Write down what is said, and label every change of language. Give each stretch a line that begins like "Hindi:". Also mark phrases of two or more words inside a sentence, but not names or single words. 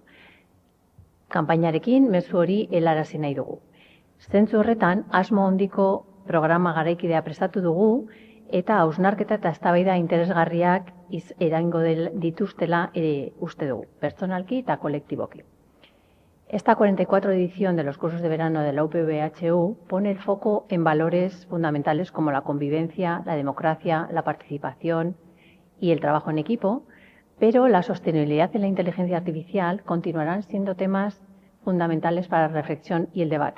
Basque: Kanpainarekin mezu hori helarazi nahi dugu. Zentzu horretan, asmo handiko programa garaikidea prestatu dugu, eta hausnarketa eta eztabaida interesgarriak eragingo dituztela ere uste dugu, pertsonalki eta kolektiboki.
Spanish: Esta 44 edición de los cursos de verano de la UPV-HU pone el foco en valores fundamentales como la convivencia, la democracia, la participación y el trabajo en equipo, pero la sostenibilidad y la inteligencia artificial continuarán siendo temas fundamentales para la reflexión y el debate.